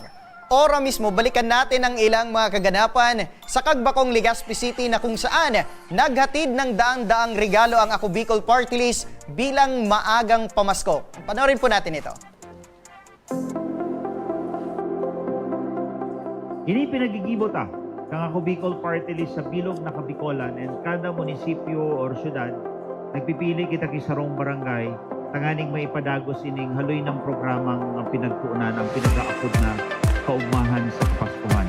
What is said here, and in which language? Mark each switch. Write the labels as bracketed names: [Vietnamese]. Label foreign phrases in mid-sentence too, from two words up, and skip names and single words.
[Filipino] Ora mismo balikan natin ang ilang mga kaganapan sa Kagbakong, Legazpi City na kung saan naghatid ng daang-daang regalo ang Ako Bicol Party List bilang maagang pamasko. Panoorin po natin ito. [Bikol] Ini pinagigibot kang Ako Bicol Party List sa bilog na Kabikolan and kada munisipyo or syudad, nagpipili kita kisarong barangay tanganing may ipadagos ining haloy ng programang ang pinagpuunan, ang pinag-aapod na kaugmahan sa Kapaskuhan.